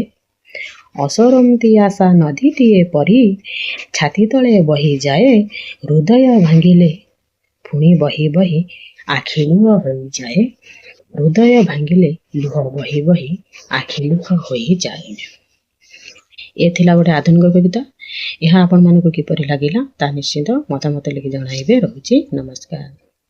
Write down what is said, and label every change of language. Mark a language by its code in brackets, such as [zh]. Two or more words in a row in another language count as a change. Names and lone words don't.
[or] ଅସରନ୍ତି ଆଶା ନଦୀଟିଏ ପରି ଛାତି ତଳେ ବହି ଯାଏ, ହୃଦୟ ଭାଙ୍ଗିଲେ ପୁଣି ବହି ବହି ଆଖି ଲୁହ ହୋଇ ଯାଏ। ହୃଦୟ ଭାଙ୍ଗିଲେ ଲୁହ ବହି ବହି ଆଖି ଲୁହ ହୋଇ ଯାଏ। ଏ ଥିଲା ଗୋଟେ ଆଧୁନିକ କବିତା। ଏହା ଆପଣ ମାନଙ୍କୁ କିପରି ଲାଗିଲା ତା ନିଶ୍ଚିତ ମତାମତ ଲେଖି ଜଣାଇବେ। ରହୁଛି ନମସ୍କାର।